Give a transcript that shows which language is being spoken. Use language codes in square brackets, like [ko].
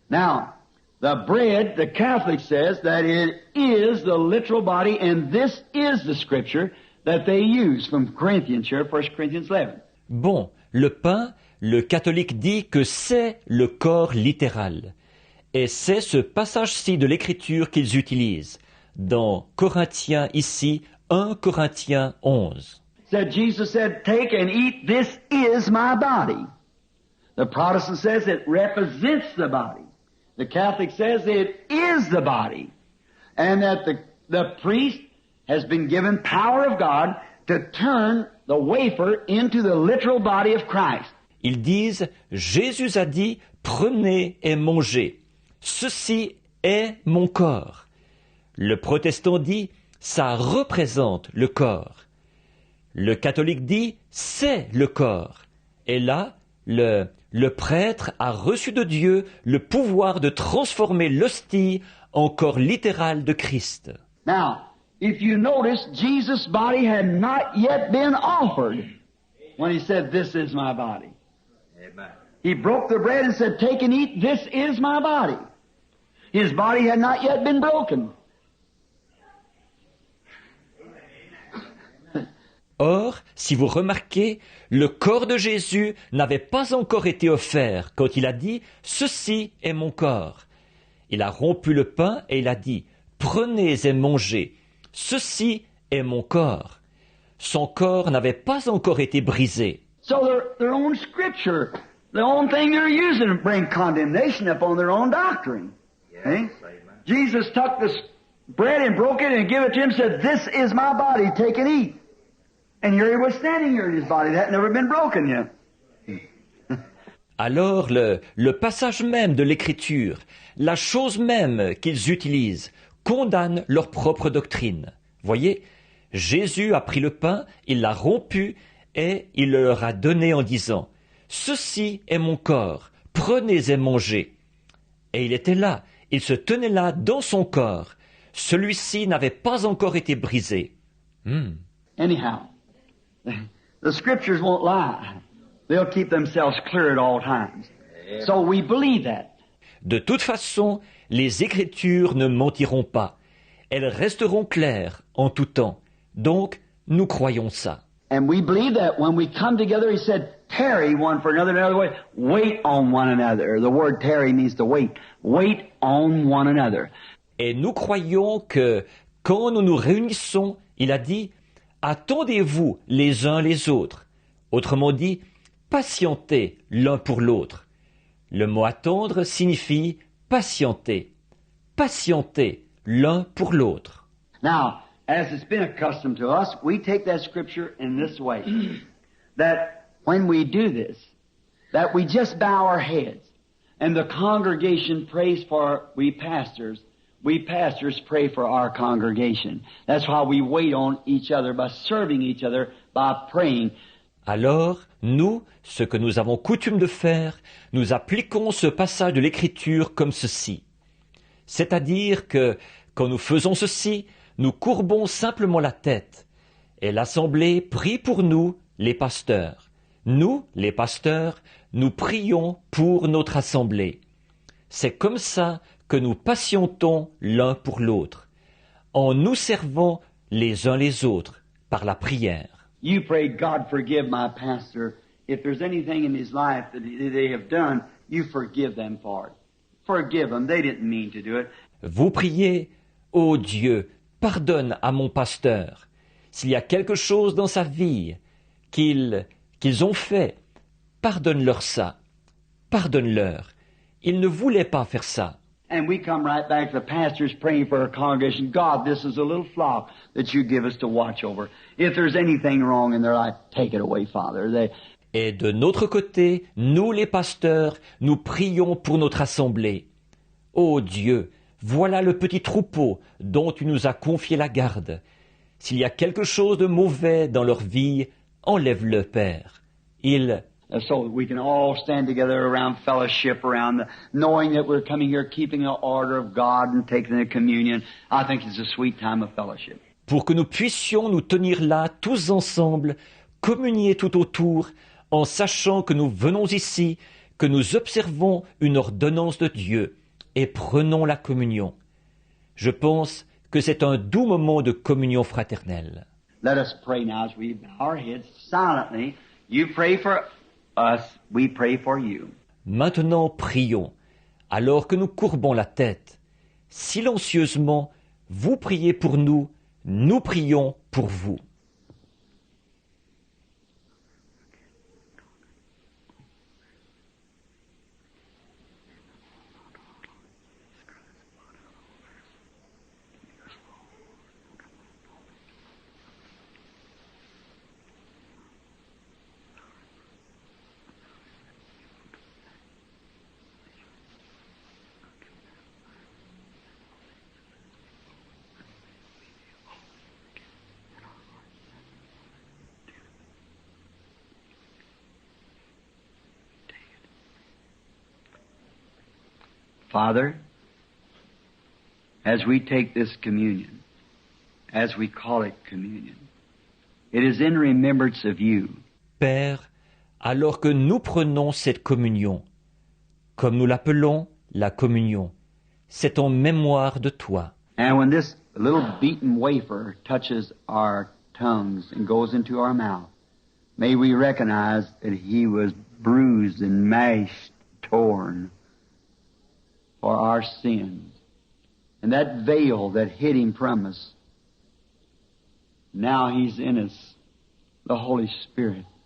[en] Now, the bread, the Catholic says that it is the literal body, and this is the scripture that they use from Corinthians here, 1 Corinthians 11. [fr] Bon, le pain, le catholique dit que c'est le corps littéral. Et c'est ce passage-ci de l'Écriture qu'ils utilisent, dans Corinthiens ici, 1 Corinthiens 11. [en] Said Jesus said, "Take and eat, this is my body." The Protestant says it represents the body. The Catholic says it is the body. And that the priest has been given power of God to turn the wafer into the literal body of Christ. [fr] Ils disent, Jésus a dit, prenez et mangez. Ceci est mon corps. Le protestant dit, ça représente le corps. Le catholique dit, c'est le corps. Et là, le prêtre a reçu de Dieu le pouvoir de transformer l'hostie en corps littéral de Christ. [en] Now, if you notice, Jesus' body had not yet been offered when he said, this is my body. Amen. He broke the bread and said, take and eat, this is my body. His body had not yet been broken. [fr] Or, si vous remarquez, le corps de Jésus n'avait pas encore été offert quand il a dit « Ceci est mon corps ». Il a rompu le pain et il a dit « Prenez et mangez, ceci est mon corps ». Son corps n'avait pas encore été brisé. [en] So their own scripture, the own thing they're using to bring condemnation upon their own doctrine. Eh? Jesus took this bread and broke it and gave it to him and said, this is my body, take and eat. And here he was standing here in his body. That had never been broken yet. [fr] Alors le passage même de l'Écriture, la chose même qu'ils utilisent, condamne leur propre doctrine. Voyez, Jésus a pris le pain, il l'a rompu et il le leur a donné en disant « Ceci est mon corps, prenez et mangez ». Et il était là, il se tenait là dans son corps. Celui-ci n'avait pas encore été brisé. [en] Anyhow, the scriptures won't lie. They'll keep themselves clear at all times. So we believe that. [fr] De toute façon, les Écritures ne mentiront pas. Elles resteront claires en tout temps. Donc, nous croyons ça. [en] And we believe that when we come together, he said, tarry one for another, another way. Wait on one another. The word tarry means to wait. Wait on one another. [fr] Et nous croyons que quand nous nous réunissons, il a dit, attendez-vous les uns les autres. Autrement dit, patientez l'un pour l'autre. Le mot attendre signifie patienter. Patienter l'un pour l'autre. [en] Now, as it's been accustomed to us, we take that scripture in this way. That when we do this, that we just bow our heads and the congregation prays for we pastors pray for our congregation. That's why we wait on each other by serving each other, by praying. [fr] Alors, nous, ce que nous avons coutume de faire, nous appliquons ce passage de l'Écriture comme ceci. C'est-à-dire que, quand nous faisons ceci, nous courbons simplement la tête, et l'Assemblée prie pour nous, les pasteurs. Nous, les pasteurs, nous prions pour notre Assemblée. C'est comme ça que nous patientons l'un pour l'autre, en nous servant les uns les autres par la prière. [en] You pray, God forgive my pastor. If there's anything in his life that they have done, you forgive them for it. Forgive them. They didn't mean to do it. [fr] Vous priez, ô Dieu, pardonne à mon pasteur. S'il y a quelque chose dans sa vie qu'ils ont fait, pardonne-leur ça. Pardonne-leur. Ils ne voulaient pas faire ça. [en] And we come right back to the pastors praying for our congregation. God, this is a little flock that you give us to watch over. If there's anything wrong in their life, take it away, Father. [fr] Et de notre côté, nous les pasteurs, nous prions pour notre assemblée. Ô Dieu, voilà le petit troupeau dont tu nous as confié la garde. S'il y a quelque chose de mauvais dans leur vie, enlève-le, Père. [en] So we can all stand together around fellowship, knowing that we're coming here keeping the order of God and taking the communion. I think it's a sweet time of fellowship. [fr] Pour que nous puissions nous tenir là, tous ensemble, communier tout autour, en sachant que nous venons ici, que nous observons une ordonnance de Dieu et prenons la communion. Je pense que c'est un doux moment de communion fraternelle. [en] Let us pray now as we bow our heads silently. You pray for us, we pray for you. [fr] Maintenant, prions, alors que nous courbons la tête. Silencieusement, vous priez pour nous, nous prions pour vous. [en] Father, as we take this communion, as we call it communion, it is in remembrance of you. [fr] Père, alors que nous prenons cette communion, comme nous l'appelons la communion, c'est en mémoire de toi. [en] And when this little beaten wafer touches our tongues and goes into our mouth, may we recognize that he was bruised and mashed, torn for our sins. And that veil that hid him from us, now he's in us, the Holy Spirit.